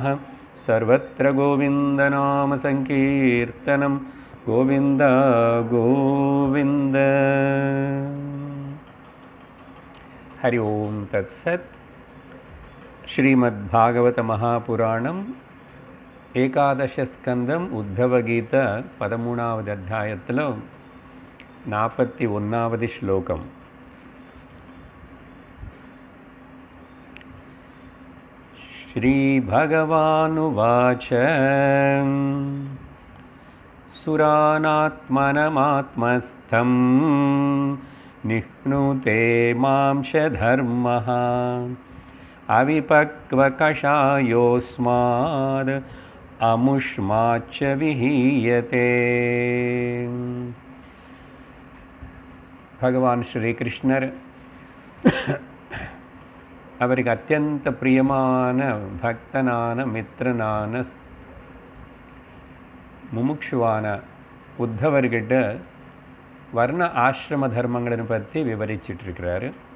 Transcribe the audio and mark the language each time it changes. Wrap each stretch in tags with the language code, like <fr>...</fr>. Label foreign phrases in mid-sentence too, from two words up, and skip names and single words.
<sa>सर्वत्र गोविन्दनाम संकीर्तनं गोविन्द गोविन्द। हरि ओम तत्सत्।</sa> <te>श्रीमद्भागवत महापुराणं ఏకాదశ స్కందం ఉద్ధవగీత 13వ అధ్యాయములో 41వ శ్లోకం.</te> <sa>శ్రీ భగవానువాచ సురానాత్మనమాత్మస్థం నిహ్నుతే మాంసధర్మః అవిపక్వకషాయోస్మాద్ అముష్మాచ్చ విహీయతే.</sa> <ta>భగవాన్ శ్రీకృష్ணர் அவருக்கு அத்தியந்த பிரியமான பக்தனான மித்திரனான முமுட்சுவான உத்தவர்கிட்ட வர்ண ஆசிரம தர்மங்களை பற்றி விவரிச்சிட்ருக்கிறாரு.</ta>